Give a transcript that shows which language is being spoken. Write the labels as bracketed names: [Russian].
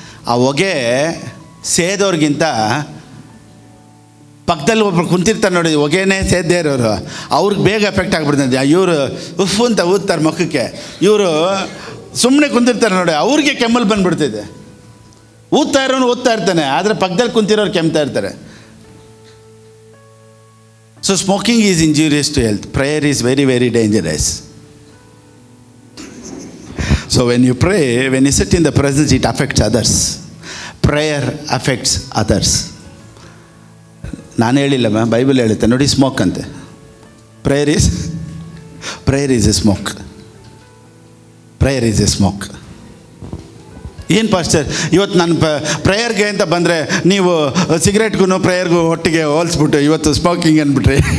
[Kannada] ಆ ಹೊಗೆ ಸೇದೋರ್ಗಿಂತ ಪಕ್ಕದಲ್ಲಿ ಒಬ್ರು ಕುಂತಿರ್ತಾರೆ ನೋಡಿ, ಹೊಗೆನೇ ಸೇದ್ದೇ ಇರೋರು, ಅವ್ರಿಗೆ ಬೇಗ ಎಫೆಕ್ಟ್ ಆಗಿಬಿಡ್ತದೆ. ಇವರು ಉಫ್ ಅಂತ ಊದ್ತಾರೆ ಮುಖಕ್ಕೆ, ಇವರು ಸುಮ್ಮನೆ ಕುಂತಿರ್ತಾರೆ ನೋಡಿ, ಅವ್ರಿಗೆ ಕೆಮ್ಮಲ್ ಬಂದುಬಿಡ್ತಿದೆ. ಊದ್ತಾ ಇರೋನು ಓದ್ತಾ ಇರ್ತಾನೆ, ಆದರೆ ಪಕ್ಕದಲ್ಲಿ ಕುಂತಿರೋರು ಕೆಮ್ತಾ ಇರ್ತಾರೆ. [English] So smoking is injurious to health. Prayer is very, very dangerous. So when you pray, when you sit in the presence, it affects others. Prayer affects others. [Kannada] ನಾನು ಹೇಳಿಲ್ಲ, ಬೈಬಲ್ ಹೇಳುತ್ತೆ ನೋಡಿ, ಸ್ಮೋಕ್ ಅಂತೆ. [English] Prayer is a smoke. Prayer is a smoke. [Kannada] ಏನು pastor, ಇವತ್ತು ನಾನು ಪ್ರೇಯರ್ಗೆ ಅಂತ ಬಂದರೆ ನೀವು ಸಿಗರೇಟ್ಗೂ ಪ್ರೇಯರ್ಗೂ ಒಟ್ಟಿಗೆ ಹೋಲಿಸ್ಬಿಟ್ಟು ಇವತ್ತು ಸ್ಮೋಕಿಂಗ್ ಅಂದ್ಬಿಟ್ರಿ.